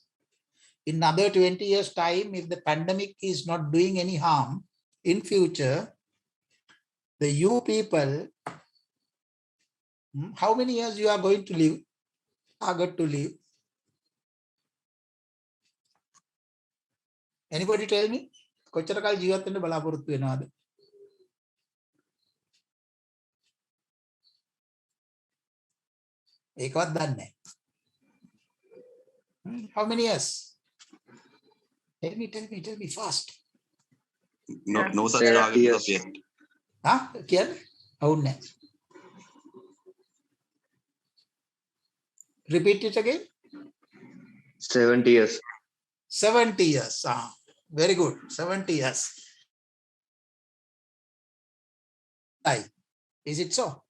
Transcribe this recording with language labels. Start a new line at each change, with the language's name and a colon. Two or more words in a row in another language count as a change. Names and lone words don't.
English: In another 20 years time, if the pandemic is not doing any harm, in future, the you people, how many years you are going to live, target to live? Anybody tell me?
Sinhala: කොච්චර කාල ජීවත් වෙන්න බලාපොරොත්තු වෙනවද? ඒකවත් දන්නේ නැහැ.
English: How many years? Tell me fast. No such target as yet.
Sinhala: කියන්නේ? අවුන්නේ නැහැ.
English: Repeat it again. 70 years. 70 years. Very good. 70 years. Is it so?